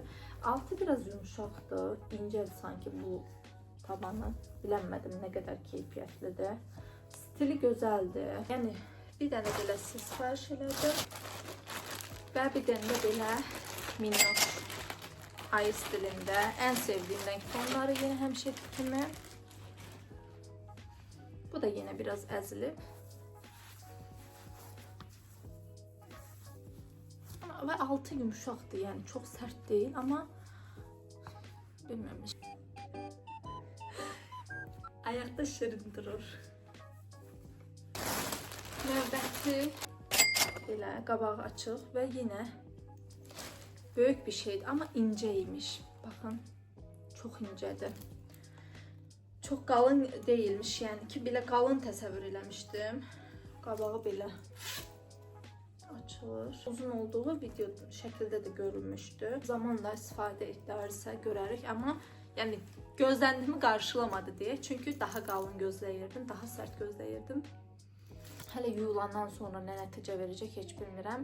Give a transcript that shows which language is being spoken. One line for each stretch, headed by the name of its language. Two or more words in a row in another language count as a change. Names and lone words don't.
Azerbaijani: Altı biraz yumuşaqdır, incədir sanki bu tabanı. Bilənmədim nə qədər keyfiyyətlidir. Stili gözəldir. Yəni bir dənə belə sifariş elədim və bir dənə də belə minnoş ayı stilində
Turkish: en sevdiğim renk tonları yine
Azerbaijani: həmişəki kimi. Bu da
Turkish: yine biraz
Azerbaijani: əzilib.
Turkish: Ve altı yumuşaqdır, yani çok sert değil ama bilmiyorum. Ayakta şirin durur.
Azerbaijani: Növbəti belə qabağı açıq və yenə
Turkish: büyük bir şeydi ama inceymiş. Bakın çok incedir. Çok kalın değilmiş yani ki bile kalın
Azerbaijani: təsəvvür eləmişdim. Qabağı belə açılır. Uzun olduğu video şəkildə də görülmüşdü. Zamanla istifadə edilərsə görərik amma yani gözləndiyimi qarşılamadı deyə. Çünki daha qalın gözləyirdim, daha sərt gözləyirdim. Hələ yuyulandan sonra nə nəticə verəcək heç bilmirəm.